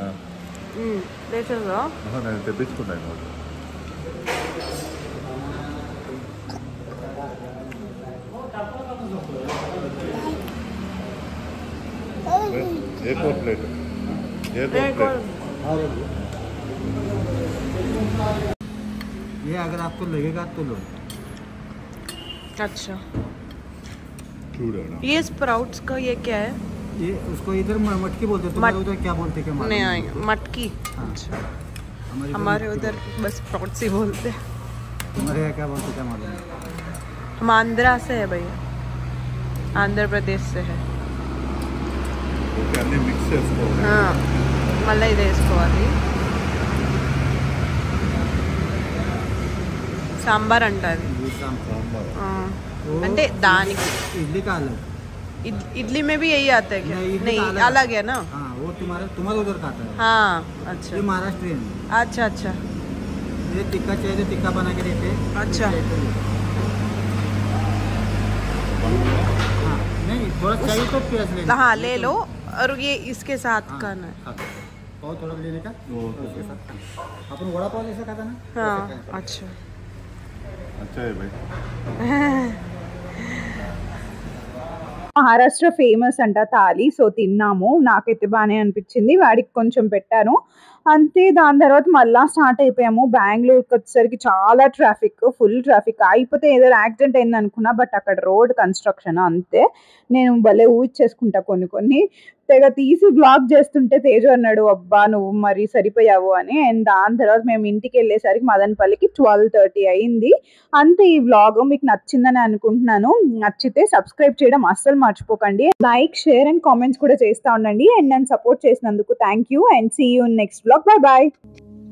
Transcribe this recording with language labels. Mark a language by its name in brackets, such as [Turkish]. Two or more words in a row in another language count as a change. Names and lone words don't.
[Telugu] లేచా? నేను తెప్పించుకున్నాను. [Hindi] एक और प्लेट ये अगर आपको लगेगा तो लो. अच्छा, [Telugu] చూడనా [Hindi] ये स्प्राउट्स का ये क्या है? ये उसको इधर मटकी बोलते हैं, तुम्हारे उधर क्या बोलते हैं? क्या नहीं आएगा मटकी. अच्छा, हमारे उधर बस स्प्राउट्स ही बोलते हैं. तुम्हारे यहाँ क्या बोलते हैं क्या मालूम? हम आंध्रा से है भैया, आंध्र प्रदेश से है. [Telugu] అన్ని మిక్స్ చేసుకోవాలి. మళ్ళీ ఇది వేసుకోవాలి. సాంబార్ అంటారు. సాంబార్ అంటే దానికి [Hindi] इडली का अलग. इडली में भी यही आता है क्या? नहीं, इडली नहीं, का अलग है ना. हाँ, वो तुम्हारे उधर का आता है. हाँ, अच्छा ये महाराष्ट्रियन है. अच्छा अच्छा ये टिक्का चाहिए तो टिक्का बना के देते हैं. अच्छा. हाँ, नहीं थोड़ा चाहिए तो प्याज ले. हाँ ले लो, और ये इसके साथ खाना है. पाव थोड़ा लेने का. उसके साथ अपन वड़ा पाव जैसा खाता ना. हाँ अच्छा. अच्छा है भाई. [Telugu] మహారాష్ట్ర ఫేమస్ అంట థాలి. సో తిన్నాము, నాకైతే బాగానే అనిపించింది. వాడికి కొంచెం పెట్టాను అంతే. దాని తర్వాత మళ్ళీ స్టార్ట్ అయిపోయాము. బెంగళూరుకి వచ్చేసరికి చాలా ట్రాఫిక్, [English] full traffic. [Telugu] అయిపోతే ఏదో యాక్సిడెంట్ అయింది అనుకున్నా, బట్ అక్కడ [English] road construction [Telugu] అంతే. నేను భలే ఊహించేసుకుంటా కొన్ని తెగ తీసి బ్లాగ్ చేస్తుంటే తేజు అన్నాడు, అబ్బా నువ్వు మరి సరిపోయావు అని. అండ్ దాని తర్వాత మేము ఇంటికి వెళ్ళేసరికి మదనపల్లికి 12:30 అయింది. అంతే ఈ వ్లాగ్. మీకు నచ్చిందని అనుకుంటున్నాను. నచ్చితే సబ్స్క్రైబ్ చేయడం అస్సలు మర్చిపోకండి. [English] like, share and comments [Telugu] కూడా చేస్తూ ఉండండి. అండ్ నన్ను సపోర్ట్ చేసినందుకు [English] thank you. and see you in next vlog. bye bye.